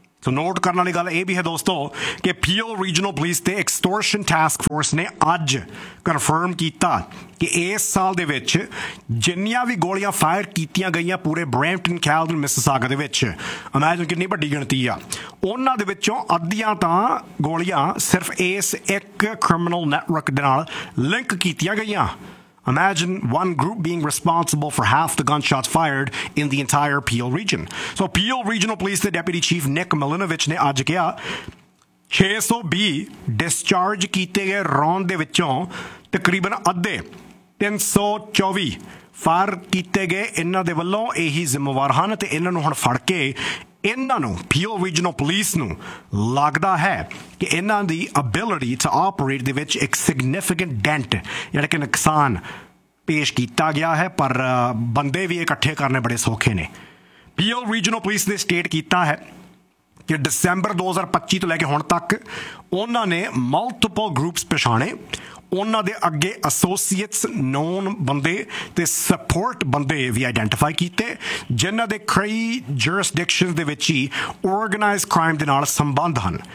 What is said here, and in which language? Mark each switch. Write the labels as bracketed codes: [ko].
[pa] ਸੋ note ਕਰਨ ਵਾਲੀ ਗੱਲ ਇਹ ਵੀ ਹੈ ਦੋਸਤੋ ਕਿ ਪੀਓ ਰੀਜਨਲ ਪੁਲਿਸ ਤੇ ਐਕਸਟੋਰਸ਼ਨ ਟਾਸਕ ਫੋਰਸ ਨੇ ਅੱਜ ਕਨਫਰਮ ਕੀਤਾ ਕਿ ਇਸ ਸਾਲ ਦੇ ਵਿੱਚ ਜਿੰਨੀਆਂ ਵੀ ਗੋਲੀਆਂ ਫਾਇਰ ਕੀਤੀਆਂ ਗਈਆਂ ਪੂਰੇ ਬ੍ਰੈਂਪਟਨ ਕੈਲਗਰੀ ਮਿਸਿਸਾਗਾ ਦੇ ਵਿੱਚ, ਇਮੈਜਿਨ ਕਿੰਨੀ ਵੱਡੀ ਗਿਣਤੀ ਆ, ਉਹਨਾਂ ਦੇ ਵਿੱਚੋਂ ਅੱਧੀਆਂ ਤਾਂ ਗੋਲੀਆਂ ਸਿਰਫ ਇਸ ਇੱਕ ਕ੍ਰਿਮੀਨਲ ਨੈਟਵਰਕ ਦੇ ਨਾਲ ਲਿੰਕ ਕੀਤੀਆਂ ਗਈਆਂ. [en] Imagine one group being responsible for half the gunshots fired in the entire Peel region. [pa] So Peel Regional Police the Deputy Chief Nick Milinovich ne aaj kiya 620 discharge kite gaye round de vichon takriban adde 324 fire kite gaye inna de vallon ehi zimmewar han te inna nu hun fad ke ਇਹਨਾਂ ਨੂੰ ਪੀਓ regional police ਨੂੰ ਲੱਗਦਾ ਹੈ ਕਿ ਇਹਨਾਂ ਦੀ ability to operate ਦੇ ਵਿੱਚ ਇੱਕ ਸਿਗਨੀਫਿਕੈਂਟ ਡੈਂਟ ਜਿਹੜਾ ਕਿ ਨੁਕਸਾਨ ਪੇਸ਼ ਕੀਤਾ ਗਿਆ ਹੈ, ਪਰ ਬੰਦੇ ਵੀ ਇਕੱਠੇ ਕਰਨੇ ਬੜੇ ਸੌਖੇ ਨੇ. ਪੀਓ ਰੀਜਨਲ ਪੁਲਿਸ ਨੇ ਸਟੇਟ ਕੀਤਾ ਹੈ ਕਿ ਡਿਸੰਬਰ 2025 ਤੋਂ ਲੈ ਕੇ ਹੁਣ ਤੱਕ ਉਹਨਾਂ ਨੇ ਮਲਟੀਪਲ ਗਰੁੱਪਸ ਪਛਾਣੇ, ਉਹਨਾਂ ਦੇ ਅੱਗੇ ਐਸੋਸੀਏਟਸ, ਨੋਨ ਬੰਦੇ ਅਤੇ ਸਪੋਰਟ ਬੰਦੇ ਵੀ ਆਈਡੈਂਟੀਫਾਈ ਕੀਤੇ ਜਿਨ੍ਹਾਂ ਦੇ ਕਈ ਜੁਰਿਸਡਿਕਸ਼ਨ ਦੇ ਵਿੱਚ ਹੀ ਓਰਗਨਾਈਜ਼ ਕ੍ਰਾਈਮ ਦੇ ਨਾਲ ਸੰਬੰਧ ਹਨ.